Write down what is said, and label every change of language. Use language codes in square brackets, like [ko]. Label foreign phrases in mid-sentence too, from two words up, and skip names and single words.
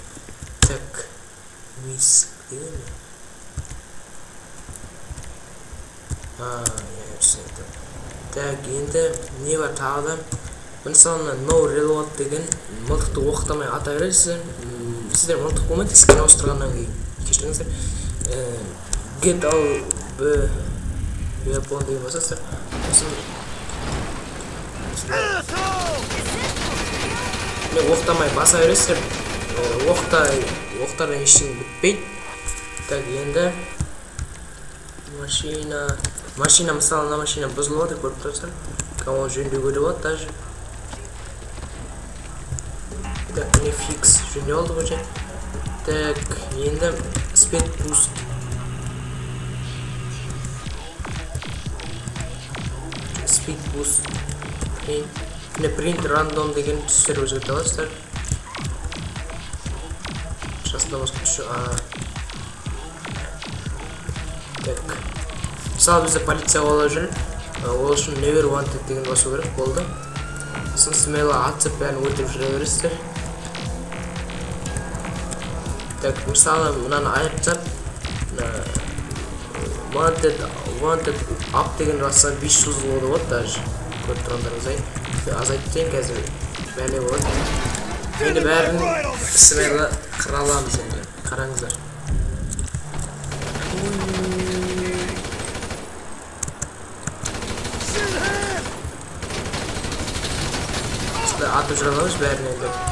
[kk] Так, мис деген не? Так, енді не бар тағы да? Мысалына [en] No Reload [kk] деген мылтықты оқытамай ата бересіздер. сіздер мылтық болмайды іскен ауыстырғаннан кейін. Кешіріңіздер. [en] Get all weapon [kk] деген болса сіздер оқтамай баса бересіздер. Оқтардан ештеңе бітпейді. Так, енді машина мысалы мына машина бұзылып жатыр, көріп тұрсыздар. Оны жөндеуге де болады даже. Так, міне фикс жөндеп алдық уже. Так, енді [en] speed boost. Speed boost. [kk] Міне [en] print random [kk] деген түстер өзгерте аласыздар. Жасында басқа түсі. Так. Мысалы бізді полиция қолап жүр. Ол үшін [en] never wanted [kk] деген басу керек болды. Сосын смело атып бәрін өтіп жүре бересіздер. Так, мысалы мынаны айырып тастап [en] wanted up [kk] деген басса 500 болды ғой даже. Көріп тұрғандарыңыздай. Азайтайын қазір бәле болады. Енді бәрін смело қыра аламыз енді. Қараңыздар. Атып жүре аламыз бәрін енді.